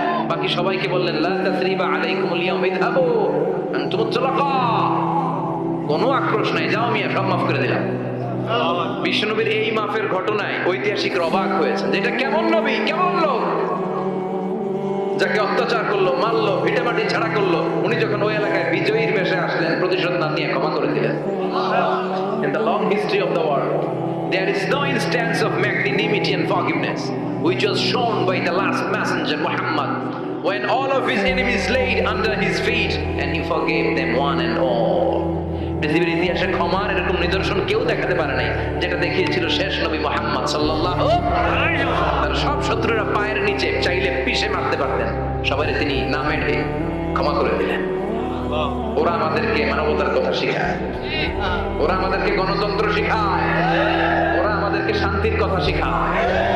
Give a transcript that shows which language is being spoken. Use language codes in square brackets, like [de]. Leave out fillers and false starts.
[bn] বাকি সবাইকে বললেন, [ar] লা তাসরিবা আলাইকুমুল ইয়াউমা ইযহাবু আনতুমুত তুলাকা, [bn] কোনো আক্রোশ নাই, যাও মিয়া, সব মাফ করে দিলাম। বিশ্বনবীর এই মাফের ঘটনায় ঐতিহাসিকরা অবাক হয়েছেন, যেটা কেমন নবী, কেমন লোক। যাকে অত্যাচার করলো, মারলো, ভিটামাটি ছাড়া করলো, উনি যখন ওই এলাকায় বিজয়ীর বেশে আসলেন, প্রতিশোধ না নিয়ে ক্ষমা করে দিলেন। [en] In the long history of the world, there is no instance of magnanimity and forgiveness which was shown by the last messenger Muhammad, when all of his enemies laid under his feet and he forgave them one and all. [bn] পৃথিবীর ইতিহাসে ক্ষমার এরকম নিদর্শন কেউ দেখাতে পারে নাই, যেটা দেখিয়েছিল শেষ নবী মুহাম্মদ সাল্লাল্লাহু আলাইহি ওয়াসাল্লাম। তার সব শত্রুরা পায়ের নিচে চাইলে পিষে মারতে পারতেন, সবাই তিনি না মেরে ক্ষমা করে দিলেন। ওরা আমাদেরকে মানবতার কথা শেখায়, ওরা আমাদেরকে গণতন্ত্র শেখায়, ওরা আমাদেরকে শান্তির কথা শেখায়।